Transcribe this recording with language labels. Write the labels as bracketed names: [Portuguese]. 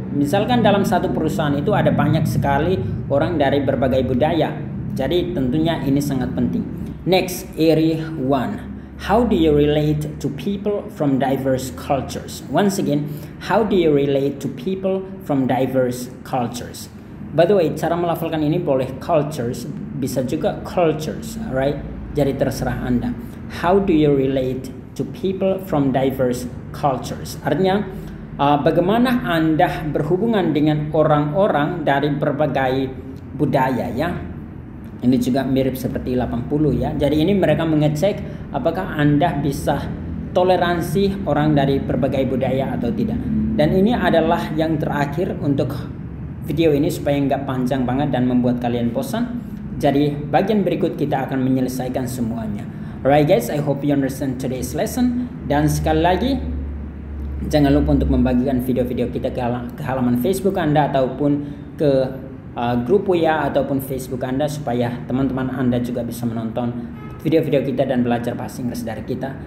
[Indonesian] Misalkan dalam satu perusahaan itu ada banyak sekali orang dari berbagai budaya. Jadi tentunya ini sangat penting. [English] Next, area 1. How do you relate to people from diverse cultures? Once again, how do you relate to people from diverse cultures? By the way, [Indonesian] cara melafalkan ini boleh cultures, bisa juga cultures, alright? Jadi terserah Anda. [English] How do you relate to people from diverse cultures? [Indonesian] Artinya, bagaimana Anda berhubungan dengan orang-orang dari berbagai budaya, ya? Ini juga mirip seperti 80 ya. Jadi ini mereka mengecek apakah Anda bisa toleransi orang dari berbagai budaya atau tidak. Dan ini adalah yang terakhir untuk video ini supaya nggak panjang banget dan membuat kalian bosan. Jadi bagian berikut kita akan menyelesaikan semuanya. [English] Alright guys, I hope you understand today's lesson. [Indonesian] Dan sekali lagi, jangan lupa untuk membagikan video-video kita ke halaman Facebook Anda ataupun ke grup WA ataupun Facebook Anda supaya teman-teman Anda juga bisa menonton video-video kita dan belajar bahasa Inggris dari kita.